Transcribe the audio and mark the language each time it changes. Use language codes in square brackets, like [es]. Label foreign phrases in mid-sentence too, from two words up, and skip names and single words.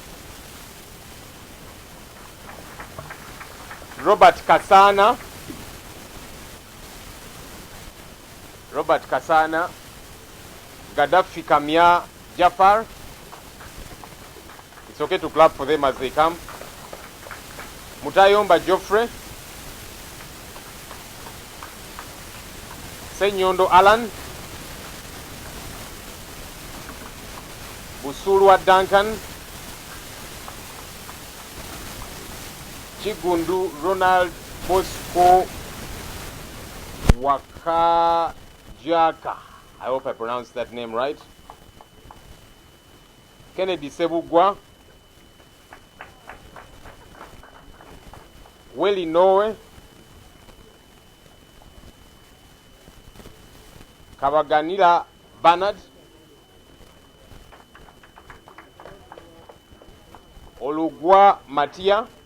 [en] Robert Kasana. Robert Kasana. Gaddafi Kamia Jafar. It's okay to clap for them as they come. Mutayomba Geoffrey. Senyondo Alan. Busulwa Duncan. Chigundu Ronald Bosco Wakajaka. I hope I pronounced that name right. Kennedy Sebugwa. Willie Noe. Kabaganila Bernard. Olugwa Matia.